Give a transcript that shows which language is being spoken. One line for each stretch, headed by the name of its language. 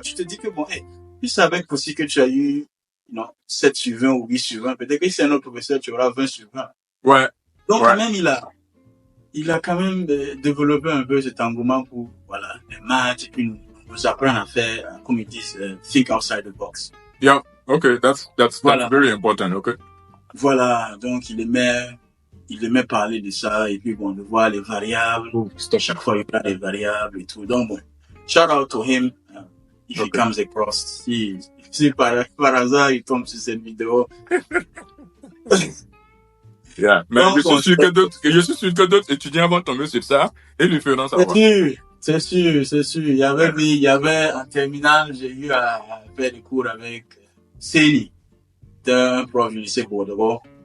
French: Tu te dis que bon, tu savais aussi que tu as eu, 7 sur 20 ou 8 sur 20. Peut-être que si c'est un autre professeur, tu auras 20 sur 20. Ouais. Donc quand même, il a quand même développé un peu cet engouement pour, voilà, les matchs et puis nous apprendre à faire, comme ils disent,
English: think outside the box. Yeah, okay, that's very important, okay.
French: Voilà, donc il aimait parler de ça et puis bon, de voir les variables. Chaque fois il parle des variables et tout.
English: Donc bon, shout out to him if he comes across.
French: Si par hasard il tombe sur cette vidéo. Yeah, mais je suis sûr que d'autres étudiants vont tomber sur ça et lui feront savoir. C'est sûr. Il y avait en terminale, j'ai eu à faire des cours avec Seni, un prof du lycée Bordeaux.